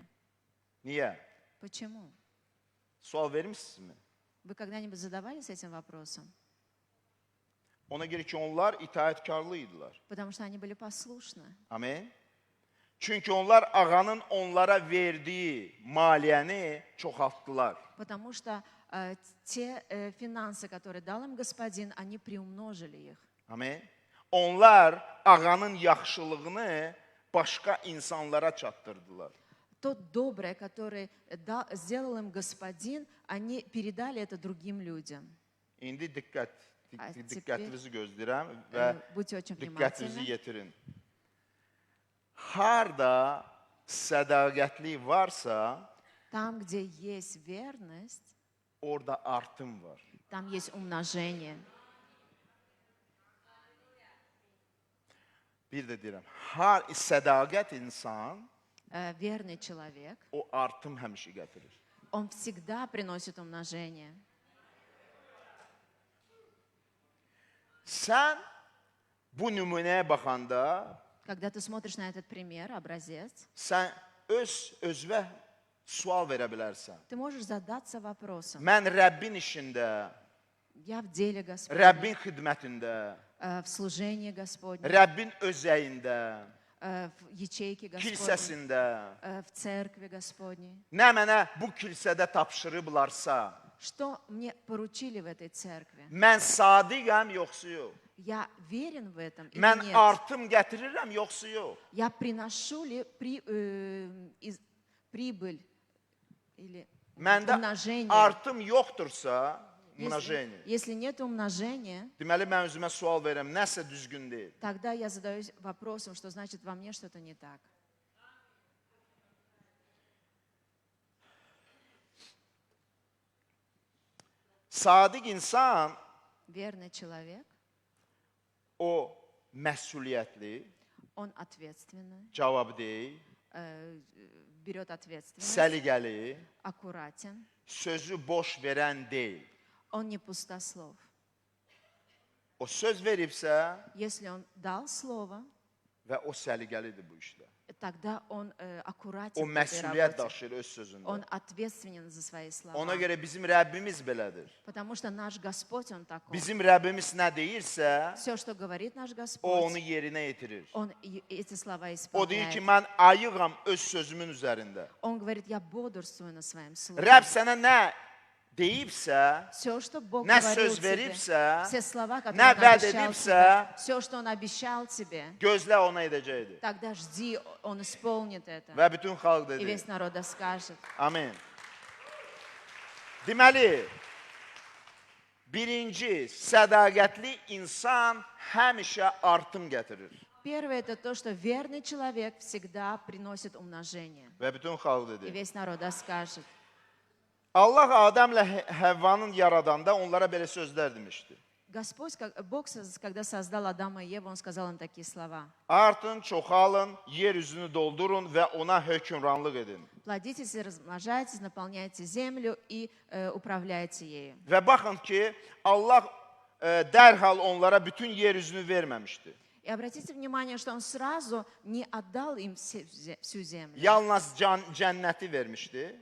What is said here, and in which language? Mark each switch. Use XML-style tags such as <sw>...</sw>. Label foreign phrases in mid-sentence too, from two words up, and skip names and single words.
<az>Niyə?</az> <ru>Почему?</ru> <az>Sual vermişsinizmi?</az> <ru>Вы когда-нибудь задавались этим вопросом?</ru> <az>Ona görə ki, onlar itaətkarlı idilər.</az> <ru>Потому что они были послушны.</ru> <az>Amin. Çünki onlar ağanın onlara verdiyi maliyyəni çoxaltdılar.</az> <ru>Потому что те финансы, которые дал им господин, они приумножили их.</ru> <az>Amin. Onlar ağanın yaxşılığını başqa insanlara çatdırdılar.</az> <ru>То доброе, которое сделал им господин, они передали это другим людям.</ru> <az>İndi A, diqqətinizi gözləyirəm və</az> <ru>Будьте очень</ru> <az>diqqətinizi</az> <ru>внимательны.</ru> <az>yetirin. Harda sədaqətli varsa,</az> <ru>Там, где есть верность,</ru> <az>orada artım var.</az> <ru>там есть умножение.</ru> <az>Bir də deyirəm, sədaqət insan</az> <ru>Верный человек,</ru> <az>o artım həmişə gətirir.</az> <ru>он всегда приносит умножение.</ru> <az>Sən bu nümunəyə baxanda,</az> <ru>Когда ты смотришь на этот пример, образец,</ru> <az>sən özünə sual verə bilərsən.</az> <ru>ты можешь задаться вопросом:</ru> <az>Mən Rəbbin işində,</az> <ru>я в деле Господне,</ru> <az>Rəbbin xidmətində,</az> <ru>в служении Господне,</ru> <az>Rəbbin özəyində,</az> <ru>в ячейке Господней,</ru> <az>kilsəsində,</az> <ru>в церкви Господней.</ru> <az>nə mənə bu kilsədə tapşırıblarsa,</az> <ru>Что мне поручили в этой церкви?</ru> <az>mən sadiqəm yoxsa yox?</az> <ru>Я верен в этом или</ru> <az>Mən</az> <ru>нет?</ru> <az>artım gətirirəm yoxsa yox?</az> <ru>Я приношу ли прибыль или</ru> <az>Məndə</az> <ru>умножение?</ru> <az>artım yoxdursa,</az> <ru>umnожение. Если нет умножения,</ru> <az>Deməli mən özümə sual verirəm, nəsə düzgün deyil.</az> <ru>тогда я задаюсь вопросом, что значит во мне что-то не так.</ru> <az>Sadiq insan</az> <ru>Верный человек,</ru> <az>o məsuliyyətli,</az> <ru>он ответственный,</ru> <az>cavabdeh,</az> <ru>берет ответственность,</ru> <az>səliqəli,</az> <ru>аккуратен,</ru> <az>sözü boş verən deyil.</az> <ru>он не пустослов.</ru> <az>O söz veribsə</az> <ru>Если он дал слово,</ru> <az>və o səliqəlidir bu işdə.</az> <ru>тогда он</ru> <az>O</az> <ru>аккуратен в этой</ru> <az>məsuliyyət</az> <ru>работе.</ru> <az>daşıyır öz sözündə.</az> <ru>Он ответственен за свои слова.</ru> <az>Ona görə bizim Rəbbimiz belədir.</az> <ru>Потому что наш Господь, Он такой.</ru> <az>Bizim Rəbbimiz nə deyirsə,</az> <ru>Все, что говорит nаш</ru> <az>o</az> <ru>Господь,</ru> <az>onu yerinə yetirir.</az> <ru>Он эти слова</ru> <az>O deyir</az> <ru>исполняет.</ru> <az>ki, mən ayığam öz sözümün üzərində.</az> <ru>Он говорит, я бодрствую на своем слове.</ru> <az>Rəbb sənə nə deyibsə,</az> <ru>Все, что Бог</ru> <az>nə</az> <ru>говорил</ru> <az>söz</az> <ru>тебе,</ru> <az>veribsə,</az> <ru>все слова, которые</ru> <az>nə</az> <ru>Он</ru> <az>vəd</az> <ru>обещал</ru> <az>edibsə,</az> <ru>тебе, все, что Он обещал тебе,</ru> <az>gözlə ona edəcəkdir.</az> <ru>тогда жди, Он исполнит это.</ru> <az>Və bütün xalq</az> <ru>И</ru> <az>dedi.</az> <ru>весь народ скажет.</ru> <az>Amin. Deməli, birinci, sədaqətli insan həmişə artım gətirir.</az> <ru>Первое, это то, что верный человек всегда приносит умножение.</ru> <az>Və bütün xalq</az> <ru>И</ru> <az>dedi.</az> <ru>весь народ скажет.</ru> <az>Allah Adəmlə Həvvanın yaradanda onlara belə sözlər demişdi.</az> <ru>Господь, Бог, когда создал Адама и Еву, Он сказал им такие слова.</ru> <az>Artın, çoxalın, yer üzünü doldurun və ona hökmranlıq edin.</az> <ru>Плодитесь и размножайтесь, наполняйте землю и управляйте ею.</ru> <az>Və baxın ki, Allah dərhal onlara bütün yer üzünü verməmişdi.</az> <ru>И обратите внимание, что Он сразу не отдал им всю землю.</ru> <az>Yalnız cənnəti vermişdi.</az>